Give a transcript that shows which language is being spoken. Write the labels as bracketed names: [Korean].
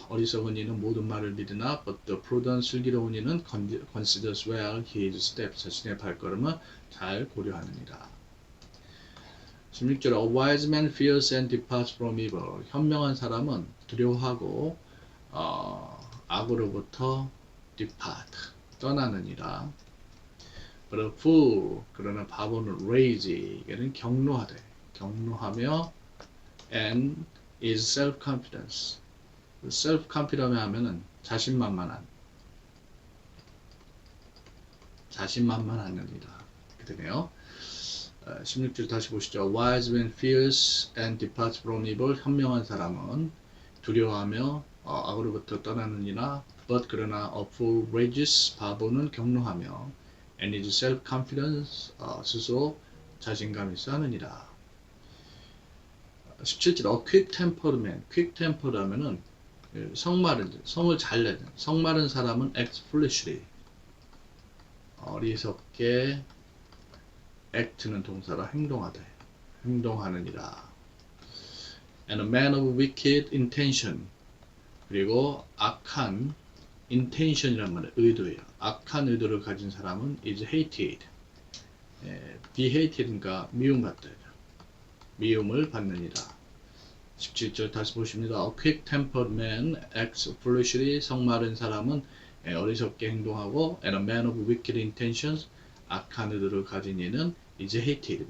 [Korean] 어리석은 이는 모든 말을 믿으나 [English] but the prudent, [Korean] 슬기로운 이는 [English] considers well his steps, [Korean] 자신의 발걸음을 잘 고려하느니라. [English] 16절 A wise man fears and departs from evil. [Korean] 현명한 사람은 두려워하고 악으로부터 depart, 떠나느니라. [English] But a fool, [Korean] 그러나 바보는 [English] rage, [Korean] 이게는 경노하되, 경노하며 [English] and is self-confidence. [Korean] self-confident 하면은 자신만만한 이라 이렇게 되네요. [English] 16절 [Korean] 다시 보시죠. [English] Wise man fears and departs from evil. [Korean] 현명한 사람은 두려워하며 악으로부터 떠나느니라. But 그러나 [English] a fool rages, [Korean] 바보는 경노하며 [English] and is self-confidence, [Korean] 스스로 자신감 있어 하느니라. [English] 17절 a quick-tempered man. [Korean] quick-tempered 하면은 성을 잘 내는, 성마른 사람은 [English] acts foolishly, [Korean] 어리석게, act는 동사라 행동하느니라. [English] And a man of wicked intention, 그리고 악한 intention이란 [Korean] 말은 의도예요. 악한 의도를 가진 사람은 [English] is hated. [Korean] be hated니까 미움받다. 미움을 받느니라. 17절 다시 보십니다. [English] A quick-tempered man acts foolishly. [Korean] 성마른 사람은 어리석게 행동하고 [English] and a man of wicked intentions, [Korean] 악한 의도를 가진 이는 [English] is hated.